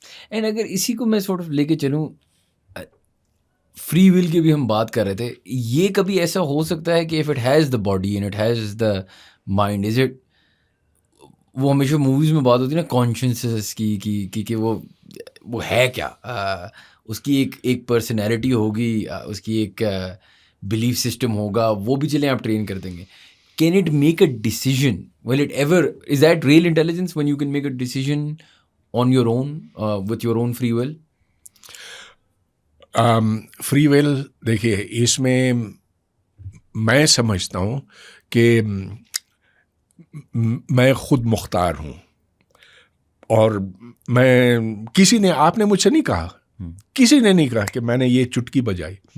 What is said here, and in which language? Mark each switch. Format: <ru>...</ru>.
<ur>And اگر اسی کو میں سورٹ آف لے کے چلوں, فری ول کی بھی ہم بات کر رہے تھے, یہ کبھی ایسا ہو سکتا ہے کہ</ur> <en>if it has the body and it has the mind,</en> <ur>is it, وہ ہمیشہ موویز میں بات ہوتی ہے نا کانشنسنس کی کہ وہ ہے کیا, اس کی ایک پرسنالٹی ہوگی, اس کی ایک بلیف سسٹم ہوگا, وہ بھی چلیں آپ ٹرین کر دیں گے.</ur> <en>Can it make a decision? Will it ever, is that real intelligence when you can make a decision on your own with your own free will?</en> <ur>Free will دیکھیے, اس میں میں سمجھتا ہوں کہ میں خود مختار ہوں, اور میں کسی نے, آپ نے مجھ سے نہیں کہا, کسی نے نہیں کہا کہ میں نے یہ چٹکی بجائی.</ur>